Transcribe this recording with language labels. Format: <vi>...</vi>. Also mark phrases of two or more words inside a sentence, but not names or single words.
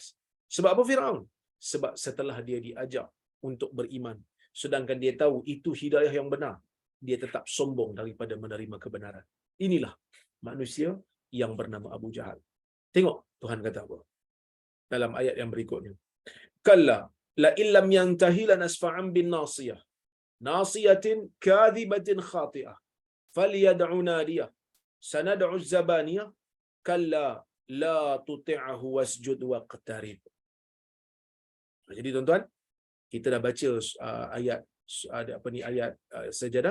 <ms>Sebab apa Firaun? Sebab setelah dia diajak untuk beriman, sedangkan dia tahu itu hidayah yang benar, dia tetap sombong daripada menerima kebenaran. Inilah manusia yang bernama Abu Jahal. Tengok Tuhan kata apa dalam ayat yang berikutnya.</ms> <ar>كلا لئن لم ينته لنسفعا بالناصية ناصية كاذبة خاطئة فليدع ناديه سندع الزبانية كلا لا تطعه واسجد واقترب.</ar> <ms>Jadi tuan-tuan, kita dah baca ayat ayat sajadah.</ms>